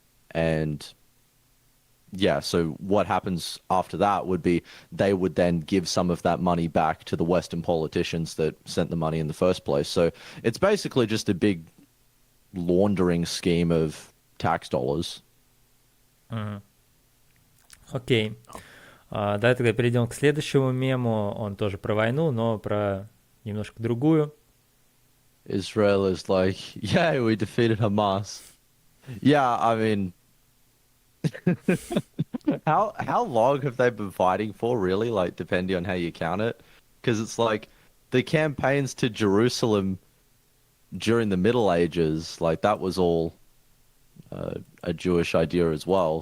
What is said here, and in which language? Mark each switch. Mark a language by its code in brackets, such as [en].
[en] And yeah, so what happens after that would be they would then give some of that money back to the Western politicians that sent the money in the first place. So it's basically just a big laundering scheme of tax dollars. [ru] Мгм. Окей. Давай тогда перейдем к следующему мему. Он тоже про войну, но про немножко другую. [en] Israel is like, yeah, we defeated Hamas. Yeah, I mean, how long have they been fighting for, really? Like, depending on how you count it, because it's like the campaigns to Jerusalem during the Middle Ages, like that was all a Jewish idea as well.